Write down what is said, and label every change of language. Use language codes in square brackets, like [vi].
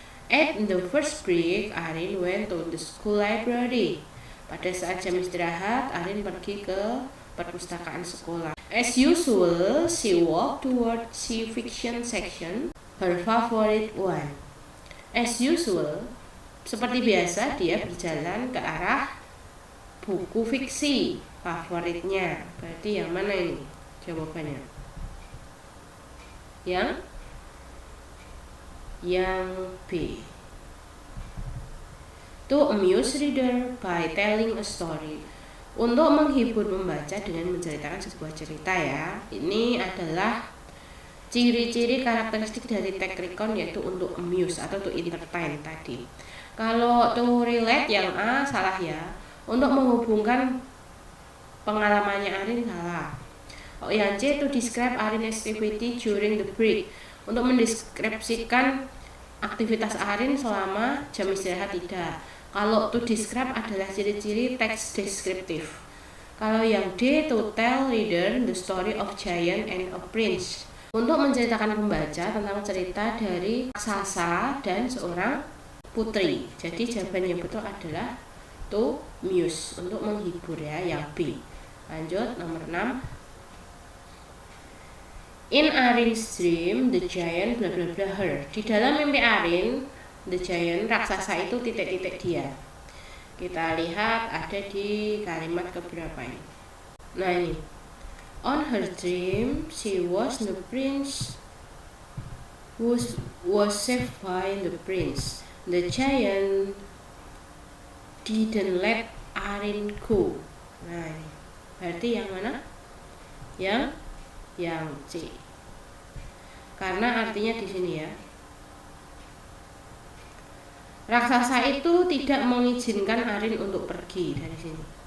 [en] At the first break, Arin went to the school library. [id] Pada saat jam istirahat, Arin pergi ke perpustakaan sekolah. [en] As usual, she walked toward the fiction section, her favorite one. As usual, [id] seperti biasa, dia berjalan ke arah buku fiksi favoritnya. Berarti yang mana ini jawabannya? Yang B. [en] To amuse reader by telling a story. [id] Untuk menghibur membaca dengan menceritakan sebuah cerita ya. Ini adalah ciri-ciri karakteristik dari teks recon, yaitu untuk amuse atau to entertain tadi. Kalau to relate yang A salah ya. Untuk menghubungkan pengalamannya Arin salah. Oh, yang C [en] to describe Arin's activity during the break. [id] Untuk mendeskripsikan aktivitas Arin selama jam istirahat, tidak. Kalau to describe adalah ciri-ciri teks deskriptif. Kalau yang D [en] to tell reader the story of giant and a prince. [id] Untuk menceritakan pembaca tentang cerita dari raksasa dan seorang putri. Jadi jawaban yang betul adalah to muse, untuk menghibur ya, yang B. Lanjut nomor 6. [en] In Arin's dream, the giant bla bla bla her. [id] Di dalam mimpi Arin, [en] The giant, [id] raksasa itu titik-titik dia. Kita lihat ada di kalimat keberapa ini. Nah ini, [en] on her dream she was the prince was saved by the prince. The giant didn't let Arin go. [id] Nah ini berarti yang mana? Yang C. Karena artinya di sini ya, raksasa itu tidak mengizinkan Arin untuk pergi dari sini.